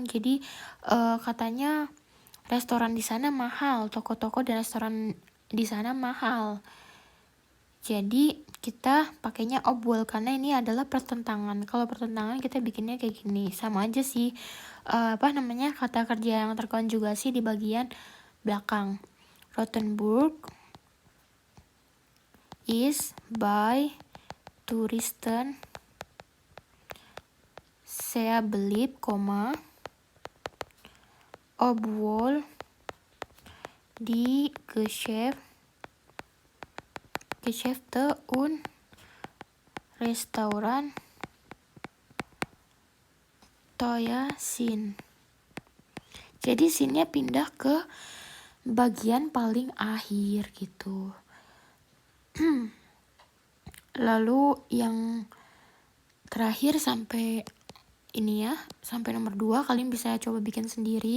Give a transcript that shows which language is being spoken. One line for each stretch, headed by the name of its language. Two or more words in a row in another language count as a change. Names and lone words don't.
Indonesian: Jadi katanya restoran di sana mahal, toko-toko dan restoran di sana mahal. Jadi kita pakainya obwohl karena ini adalah pertentangan. Kalau pertentangan kita bikinnya kayak gini, sama aja sih. Kata kerja yang terkonjugasi di bagian belakang.
German: Rothenburg is by Touristen sehr beliebt, obwohl die Geschäfte und Restaurant teuer sind.
Indonesian: Jadi sinnya pindah ke bagian paling akhir gitu. Lalu yang terakhir sampai ini ya, sampai nomor 2 kalian bisa coba bikin sendiri.